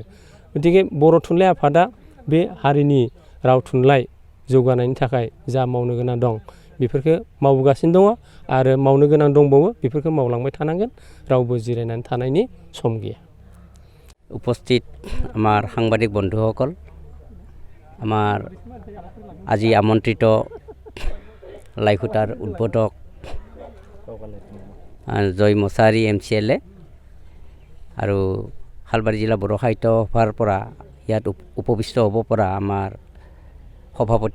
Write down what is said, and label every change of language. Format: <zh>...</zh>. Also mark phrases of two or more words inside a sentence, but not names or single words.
<brx>गतिके बर' थुनलाइ आफादा बे हारिनि राव थुनलाइ जौगानायनि थाखाय जा मावनो गोनां दं बेफोरखौ मावगासिनो दङ आरो मावनो गोनां दंबावो, बेफोरखौ मावलांबाय थानांगोन। रावबो जिरायनानै थानायनि सम गैया।</brx> <as>उपस्थित आमार साংবাদিক বন্ধুসকল, আমাৰ আজি আমন্ত্ৰিত লাইখুটাৰ উদ্বোধক জয় মুছাহাৰী MCLA আৰু শালবাৰী জিলা বড়ো সাহিত্য সভাৰ পৰা ইয়াত উপবিষ্ট হ'ব পৰা আমাৰ সভাপতি</as>